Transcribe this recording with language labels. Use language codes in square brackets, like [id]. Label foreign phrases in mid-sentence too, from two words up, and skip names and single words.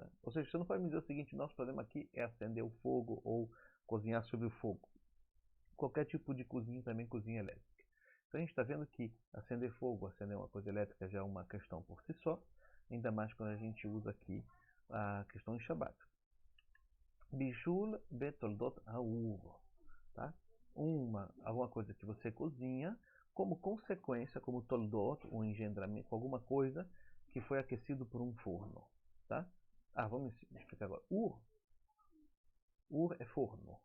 [pt] Ou seja, você não pode me dizer o seguinte: nosso problema aqui é acender o fogo ou cozinhar sobre o fogo. Qualquer tipo de cozinha também cozinha elétrica. Então a gente está vendo que acender fogo, acender uma coisa elétrica já é uma questão por si só, ainda mais quando a gente usa aqui a questão de Shabbat. [he] בישול בתולדות האור, [pt] tá? Alguma coisa que você cozinha como consequência, como toldot, um engendramento, alguma coisa que foi aquecido por um forno, tá? Vamos explicar agora. Ur é forno.